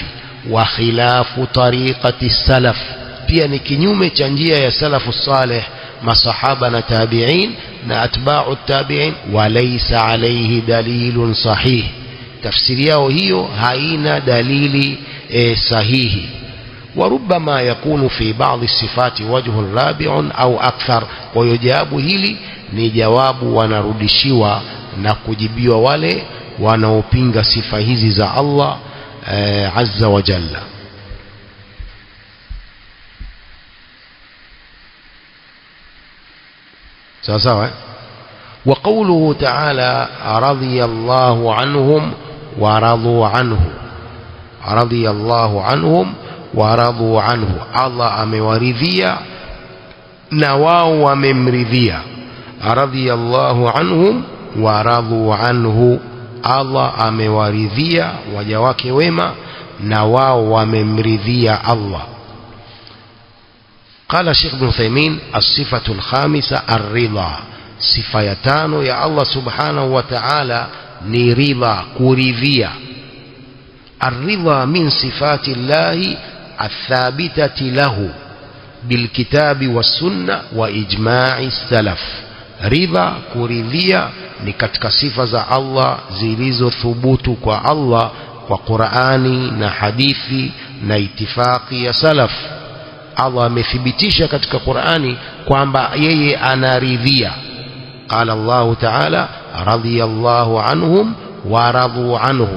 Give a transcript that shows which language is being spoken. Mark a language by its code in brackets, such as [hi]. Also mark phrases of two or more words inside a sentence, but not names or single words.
[ar] وخلاف طريقة السلف, [sw] pia ni kinyume cha njia ya salafu salih, masahaba na tabi'in na atba'u tabi'in. [ar] وليس عليه دليل صحيح, [sw] tafsiri yao hiyo haina dalili sahihi. [ar] وربما يكون في بعض الصفات وجه رابع أو أكثر. [sw] ويجاب hili ni jawabu wanarudishiwa na kujibiwa wale wanaopinga sifa hizi za Allah azza wa jalla. sawa. [ar] وقوله تعالى رضي الله عنهم ورضوا عنه, رضي الله عنهم ورضوا عنه, [sw] Allah amewaridhia na wao wamemridhia. [ar] رضي الله عنهم ورضوا عنه, [sw] Allah amewaridhia waja wake wema na wao wamemridhia Allah. [ar] قال الشيخ ابن عثيمين الصفة الخامسة الرضا, [sw] sifa ya 5 ya [ar] الله سبحانه وتعالى [sw] ni ridha, kuridhia. [ar] الرضا من صفات الله الثابتة له بالكتاب والسنة وإجماع السلف. [sw] رضا kuridhia ni katika sifa za Allah zilizothubutu kwa Allah kwa Qur'ani na hadithi na itifaki ya salaf. Allah amethibitisha katika Qur'ani kwamba yeye anaridhia. [ar] قال الله تعالى رضي الله عنهم ورضوا عنه.